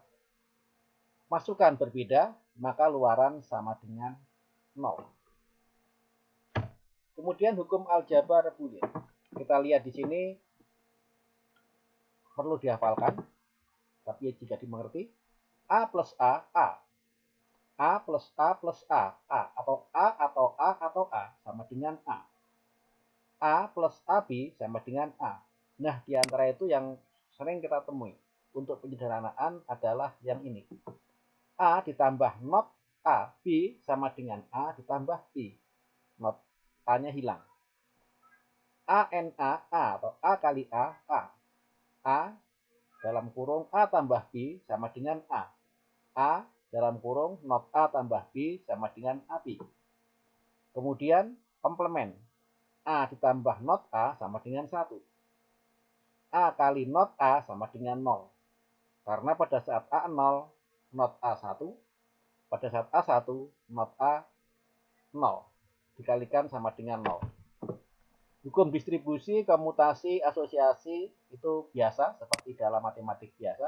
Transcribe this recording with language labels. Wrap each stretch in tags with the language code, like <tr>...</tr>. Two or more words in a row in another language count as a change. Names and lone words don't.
<id>Jika masukan berbeda, maka luaran sama dengan 0. Kemudian hukum aljabar Boolean. Kita lihat di sini perlu dihafalkan, tapi jika dimengerti, A plus A, A. A plus A plus A, A. Atau A atau A atau A sama dengan A. A plus AB sama dengan A. Nah, di antara itu yang sering kita temui untuk penyederhanaan adalah yang ini. A ditambah not A, B sama dengan A ditambah B. Not A-nya hilang. ANA, A atau A kali A, A. A dalam kurung A tambah B sama dengan A. A dalam kurung not A tambah B sama dengan AB. Kemudian komplement. A ditambah not A sama dengan 1. A kali not A sama dengan 0. Karena pada saat A 0, not A 1. Pada saat A 1, not A 0. Dikalikan sama dengan 0. Hukum distribusi, komutasi, asosiasi itu biasa seperti dalam matematik biasa.</id>